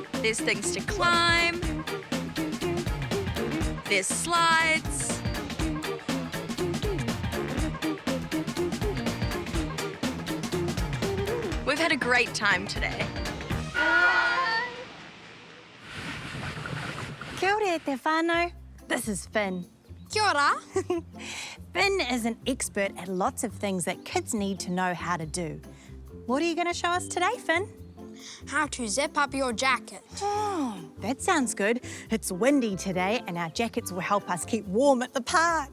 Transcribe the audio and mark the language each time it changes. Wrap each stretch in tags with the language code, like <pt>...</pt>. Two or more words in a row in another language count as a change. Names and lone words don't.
<en>There's things to climb. There's slides. We've had a great time today.</en> <mi>Kia ora te whānau.</mi> <en>This is Finn.</en> <mi>Kia ora.</mi> <en>Finn is an expert at lots of things that kids need to know how to do. What are you going to show us today, Finn? How to zip up your jacket. Oh, that sounds good. It's windy today and our jackets will help us keep warm at the park.</en>